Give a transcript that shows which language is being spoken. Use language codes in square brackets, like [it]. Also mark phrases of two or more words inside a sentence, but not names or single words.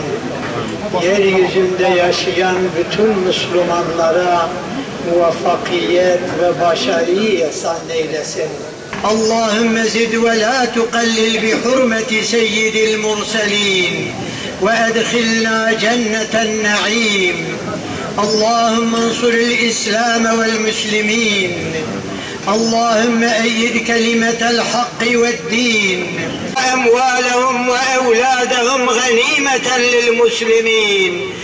[tr] Yeryüzünde yaşayan bütün Müslümanlara muvaffakiyet ve başarıyı ihsan eylesin. [ar] اللهم زد ولا تنقص بحرمة سيد المرسلين وأدخلنا جنة النعيم. اللهم انصر الإسلام والمسلمين. اللهم أيد كلمة الحق والدين أموالهم وأولادهم غنيمة للمسلمين